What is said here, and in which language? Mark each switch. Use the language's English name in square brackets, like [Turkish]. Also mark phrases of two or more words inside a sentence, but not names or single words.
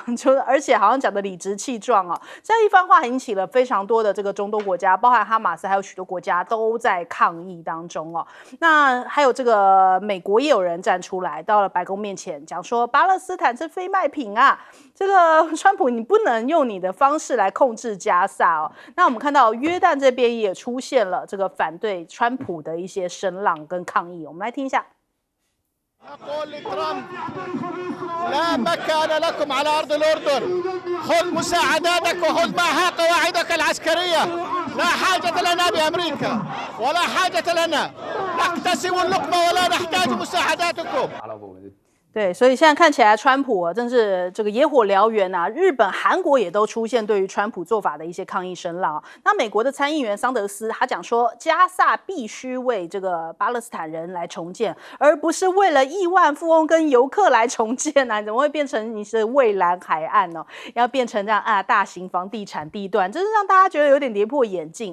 [Chinese] 而且好像讲的理直气壮这样一番话引起了非常多的这个中东国家，包含哈马斯还有许多国家都在抗议当中那还有这个美国也有人站出来到了白宫面前讲说，巴勒斯坦是非卖品这个川普你不能用你的方式来控制加萨那我们看到约旦这边也出现了这个反对川普的一些声浪跟抗议，我们来听一下。 [Arabic] أقول لترامب لا مكان لكم على أرض الأردن خذ مساعداتك وخذ معها قواعدك العسكرية لا حاجة لنا بأمريكا ولا حاجة لنا نقتسم اللقمة ولا نحتاج مساعداتكم [Chinese] 对，所以现在看起来川普真是这个野火燎原日本、韩国也都出现对于川普做法的一些抗议声浪那美国的参议员桑德斯他讲说，加萨必须为这个巴勒斯坦人来重建，而不是为了亿万富翁跟游客来重建怎么会变成你是蔚蓝海岸要变成这样大型房地产地段，真是让大家觉得有点跌破眼镜。